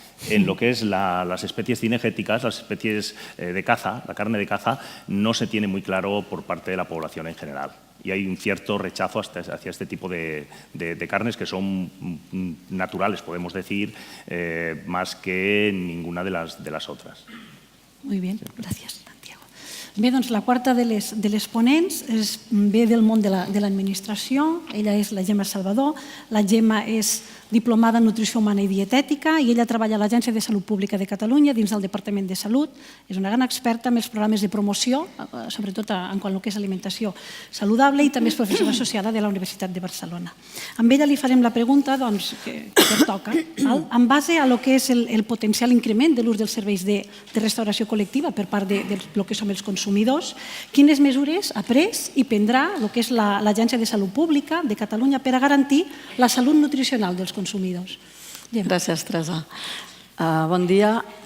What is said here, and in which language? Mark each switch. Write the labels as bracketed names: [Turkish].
[Spanish] En lo que es las especies cinegéticas, las especies de caza, la carne de caza, no se tiene muy claro por parte de la población en general. Y hay un cierto rechazo hacia este tipo de carnes que son naturales, podemos decir, más que ninguna de las otras. Muy bien, [Catalan] gràcies, Santiago. Bé, doncs la quarta de les ponents ve del món de l'administració. Ella és la Gemma Salvador. La Gemma és diplomada en Nutrició Humana i Dietètica i ella treballa a l'Agència de Salut Pública de Catalunya dins del Departament de Salut. És una gran experta en els programes de promoció, sobretot en quant al que és alimentació saludable, i també és professora associada de la Universitat de Barcelona. Amb ella li farem la pregunta que toca. En base a lo que és el potencial increment de l'ús dels serveis de restauració col·lectiva per part de lo que som els consumidors, quines mesures ha pres i prendrà el que és l'Agència de Salut Pública de Catalunya per a garantir la salut nutricional dels consumidors. Gràcies, Teresa. Bon dia.